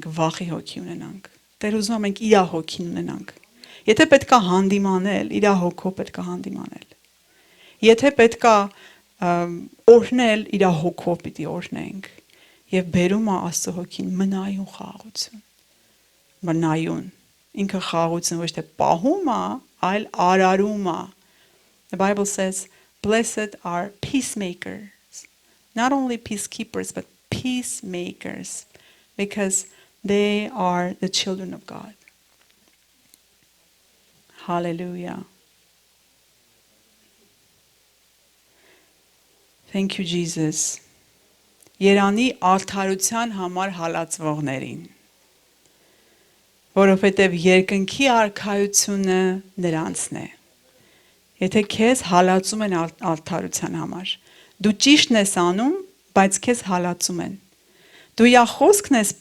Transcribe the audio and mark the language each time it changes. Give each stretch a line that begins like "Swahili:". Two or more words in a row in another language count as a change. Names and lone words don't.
Armenian: մենք վախի հոգի ունենանք։ Տերը ուզում է մենք իր հոգին ունենանք։ Եթե պետք է հանդիմանել, իր հոգով պետք է հանդիմանել։ Եթե պետք է օրհնել, իր հոգով պիտի օրհնենք։ Եվ բերում է Աստծո հոգին մնայուն խաղաղություն։ Մնայուն։ Ինքը խաղաղություն ոչ թե պահում է, այլ արարում է։
English: The Bible says, "Blessed are peacemakers." Not only peacekeepers, but peacemakers, because they are the children of God. Hallelujah. Thank you, Jesus.
Armenian: Երանի արդարության համար հալածվողներին, որովհետև երկնքի արքայությունը նրանցն է։ Եթե քեզ հալածում են արդարության համար, դու ճիշտն ես անում, բայց քեզ հալածում են։ Դու իր խոսքն ես